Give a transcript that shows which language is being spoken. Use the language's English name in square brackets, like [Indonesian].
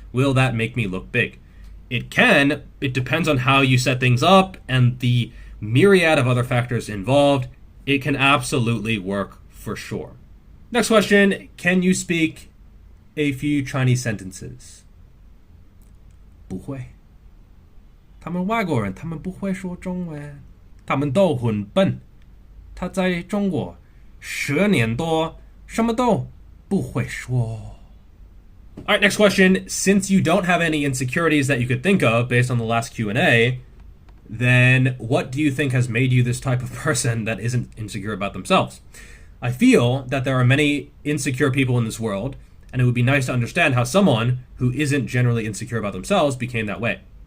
[English] Will that make me look big? It can. It depends on how you set things up and the myriad of other factors involved. It can absolutely work for sure. Next question, can you speak a few Chinese sentences? [Chinese] 不会。他们外国人他们不会说中文，他们都很笨。他在中国10年多，什么都不会说。 [English] All right, next question. Since you don't have any insecurities that you could think of based on the last Q&A, then what do you think has made you this type of person that isn't insecure about themselves? I feel that there are many insecure people in this world, and it would be nice to understand how someone who isn't generally insecure about themselves became that way.